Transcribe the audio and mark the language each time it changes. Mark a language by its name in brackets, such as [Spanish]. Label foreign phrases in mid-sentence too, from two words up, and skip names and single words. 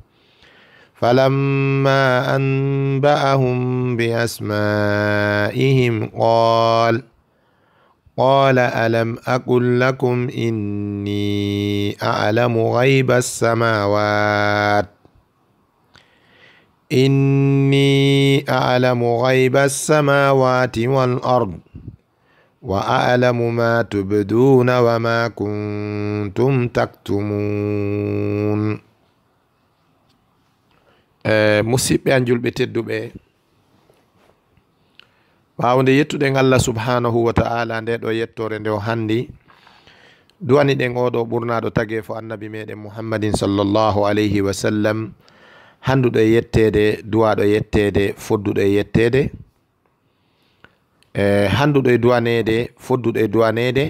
[Arabic] فلما أنبأهم بأسمائهم قال ألم أقل لكم إني أعلم غيب السماوات والأرض وأعلم ما تبدون وما كنتم تكتمون. [Fula] musidɓe an julɓe tedduɓe, ɓawnde yettuɗen [Arabic] الله سبحانه وتعالى [Fula] nde ɗo yettore nde o handi duwani ɗen oɗo ɓurnaɗo tage fo annabi meɗen muhammadin [Arabic] صلى الله عليه وسلم, [Fula] handuɗo e yettede, duwaɗo yettede, fodduɗo e yettede, handuɗo e duwanede, fodduɗo e duwanede.